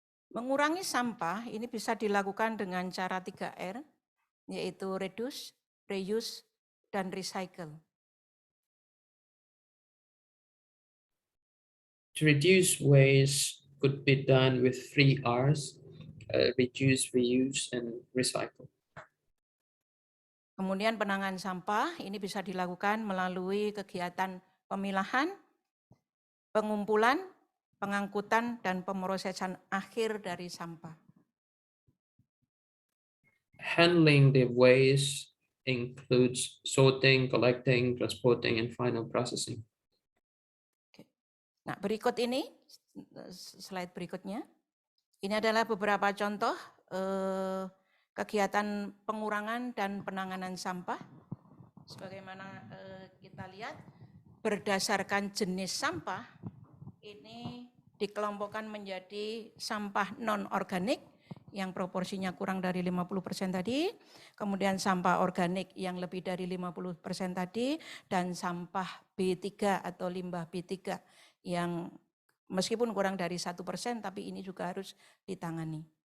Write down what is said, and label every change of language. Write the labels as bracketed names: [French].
[Indonesian] Mengurangi sampah ini bisa dilakukan dengan cara 3R, yaitu reduce, reuse, dan recycle. [English] To reduce waste could be done with 3 R's, reduce, reuse, and recycle. [Indonesian] Kemudian penanganan sampah ini bisa dilakukan melalui kegiatan pemilahan, pengumpulan, pengangkutan, dan pemrosesan akhir dari sampah. [English] Handling the waste includes sorting, collecting, transporting, and final processing. [Indonesian] Nah, berikut ini, slide berikutnya. Ini adalah beberapa contoh kegiatan pengurangan dan penanganan sampah. Sebagaimana kita lihat, berdasarkan jenis sampah, ini dikelompokkan menjadi sampah non-organik yang proporsinya kurang dari 50% tadi, kemudian sampah organik yang lebih dari 50% tadi, dan sampah B3 atau limbah B3 yang meskipun kurang dari 1% tapi ini juga harus ditangani.